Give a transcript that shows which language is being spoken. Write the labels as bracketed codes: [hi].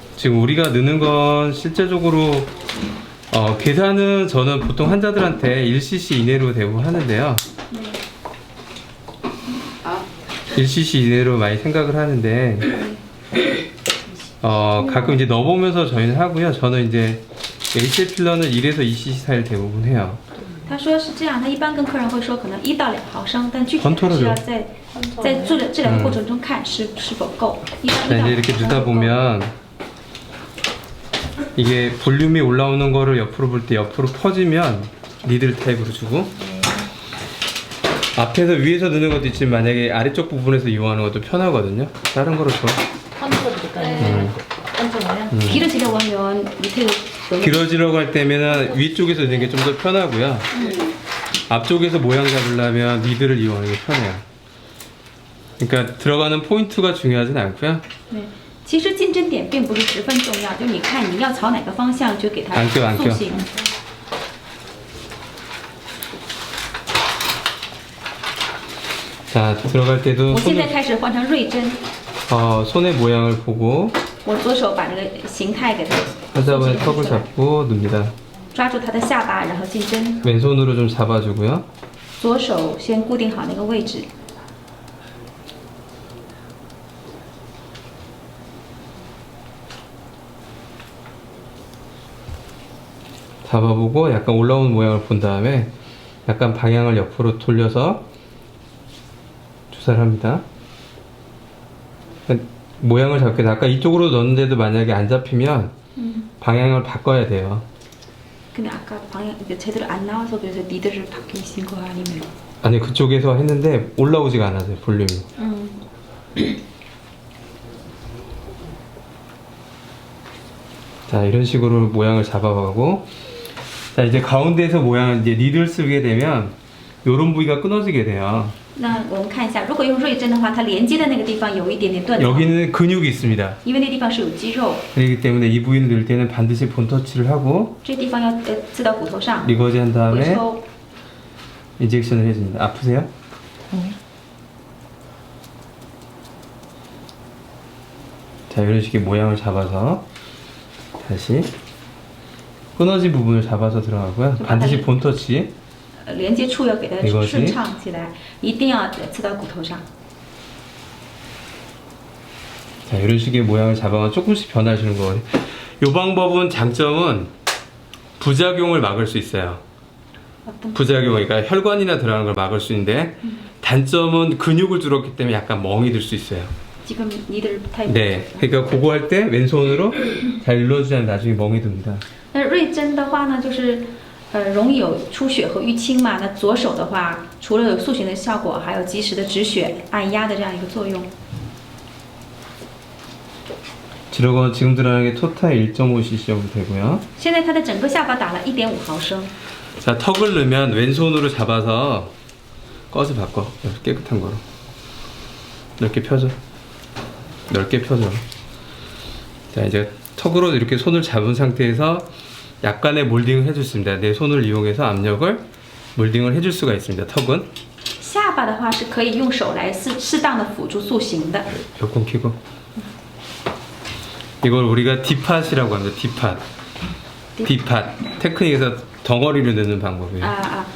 [ko] 지금 우리가 넣는 건 실제적으로 계산은 저는 보통 환자들한테 1cc 이내로 대부분 하는데요. 네. 1cc 이내로 많이 생각을 하는데 가끔 이제 넣어보면서 저희는 하고요. 저는 이제 HA 필러는 1에서 2cc 사이를 대부분 해요. [zh] 他说是这样，他一般跟客人会说可能1到2毫升，但具体还是要在治疗过程中看是否够。一般 [ko] 자, [zh] 1到 [ko] 이제 이렇게 [zh] 2 [ko] 넣다 보면 이게 볼륨이 올라오는 거를 옆으로 볼 때 옆으로 퍼지면 니들 타입으로 주고 앞에서 위에서 넣는 것도 있지만 만약에 아래쪽 부분에서 이용하는 것도 편하거든요. 다른 거로 줘. 컨트롤 드릴까요? 컨트롤요? 길어지려고 하면 밑에 길어지려고 할 때면은 위쪽에서 넣는 게 좀 더 편하고요. 앞쪽에서 모양 잡으려면 니들을 이용하는 게 편해요. 그러니까 들어가는 포인트가 중요하진 않고요. [zh] 对，其实进针点并不是十分重要，就你看你要朝哪个方向就给它安껴 塑形。 [ko] 자, 들어갈 때도 [zh] 我现在开始换成锐针， [ko] 손의 모양을 보고 [zh] 我左手把那个形态给它 [ko] 환자분의 턱을 잡고 넣습니다. [zh] 抓住他的下巴，然后进针。 [ko] 왼손으로 좀 잡아주고요. [zh] 左手先固定好那个位置， [ko] 잡아보고 약간 올라오는 모양을 본 다음에 약간 방향을 옆으로 돌려서 주사를 합니다. 모양을 잡게 돼. 아까 이쪽으로 넣었는데도 만약에 안 잡히면 방향을 바꿔야 돼요. 근데 아까 방향 이제 제대로 안 나와서 그래서 니들을 바뀌신 거 아니면? 아니 그쪽에서 했는데 올라오지가 않았어요. 볼륨이. 자 이런 식으로 모양을 잡아가고 자 이제 가운데에서 모양을 이제 니들 쓰게 되면 요런 부위가 끊어지게 돼요. [zh] 那我们看一下，如果用锐针的话，它连接的那个地方有一点点断层， [ko] 여기는 근육이 있습니다. [zh] 因为那地方是有肌肉， [ko] 그렇기 때문에 이 부위를 넣을 때는 반드시 본터치를 하고 [zh] 这地方要刺到骨头上， [ko] 리거지 한 [zh] 回 [ko] 다음에 [zh] 抽。 [ko] 인젝션을 해줍니다. 아프세요? 자 이런 식의 모양을 잡아서 다시 끊어진 부분을 잡아서 들어가고요. 반드시 본터치 [zh] 连接处要给它 [ko] 이거지 [zh] 顺畅起来，一定要刺到骨头上。 [ko] 자 이런 식의 모양을 잡아서 조금씩 변화하시는 거예요. 이 방법은 장점은 부작용을 막을 수 있어요. 부작용, 그러니까 혈관이나 들어가는 걸 막을 수 있는데 단점은 근육을 줄었기 때문에 약간 멍이 들 수 있어요. 지금 니들 타입. 네, 그러니까 그거 할 때 왼손으로 잘 눌러주지 않으면 나중에 멍이 듭니다. [zh] 那锐针的话呢，就是容易有出血和淤青嘛。那左手的话，除了有塑形的效果，还有及时的止血、按压的这样一个作用。 [ko] 지금 들어가는 게 토탈 1.5cc 정도 되고요. [zh] 现在它的整个下巴打了1.5毫升。 [ko] 자, 턱을 넣으면 왼손으로 잡아서 꺼서 바꿔. 깨끗한 거로. 넓게 펴줘. 넓게 펴줘. 자, 이제 턱으로 이렇게 손을 잡은 상태에서 약간의 몰딩을 해줄 수 있습니다. 내 손을 이용해서 압력을 몰딩을 해줄 수가 있습니다. 턱은. [zh] 下巴的话是可以用手来适当的辅助塑形的。 [ko] 에어컨 켜고. 이걸 우리가 디팟이라고 합니다. 디팟. 디팟. 테크닉에서 덩어리를 넣는 방법이에요.